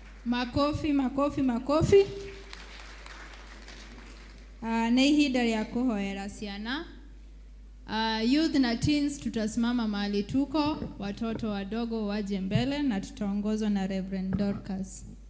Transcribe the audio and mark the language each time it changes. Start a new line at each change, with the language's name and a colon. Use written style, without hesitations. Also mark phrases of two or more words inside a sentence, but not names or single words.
Swahili: Makofi, makofi, makofi.
Kikuyu: Nĩ ihinda rĩa kũhoera ciana.
Swahili: Youth na teens tutasimama mahali tuko, watoto wadogo waje mbele na tutaongozwa na Reverend Dorcas.